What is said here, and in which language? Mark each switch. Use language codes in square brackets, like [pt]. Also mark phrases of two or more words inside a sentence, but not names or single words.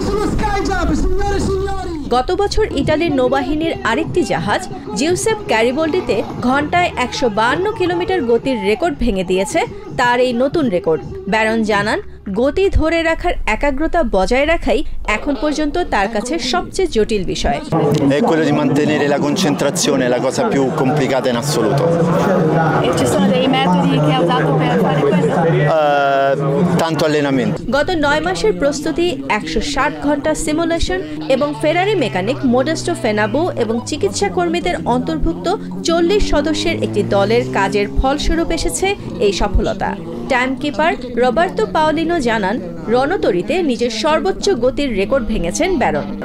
[bn] গত বছর ইটালির নৌবাহিনীর আরেকটি জাহাজ জিউসেপ গ্যারিবোল্ডিতে ঘন্টায় 152 কিলোমিটার গতির রেকর্ড ভেঙে দিয়েছে তার এই নতুন রেকর্ড। ব্যারন জানান, গতি ধরে রাখার একাগ্রতা বজায় রাখাই এখন পর্যন্ত তার কাছে সবচেয়ে জটিল বিষয়। [it] È quello di mantenere la concentrazione, la cosa più complicata in assoluto. E ci sono dei metodi che ha usato per fare questo? Tanto allenamento. [bn] গত 9 মাসের প্রস্তুতি, 160 ঘন্টা সিমুলেশন এবং ফেরারি মেকানিক মোডেস্টো ফেনাবো এবং চিকিৎসা কর্মীদের অন্তর্ভুক্ত 40 সদস্যের একটি দলের কাজের ফলস্বরূপ এসেছে এই সফলতা। টাইমকিপার রবার্তো পাওলিনো জানান, রণতরীতে নিজের সর্বোচ্চ গতির রেকর্ড ভেঙেছেন ব্যারন।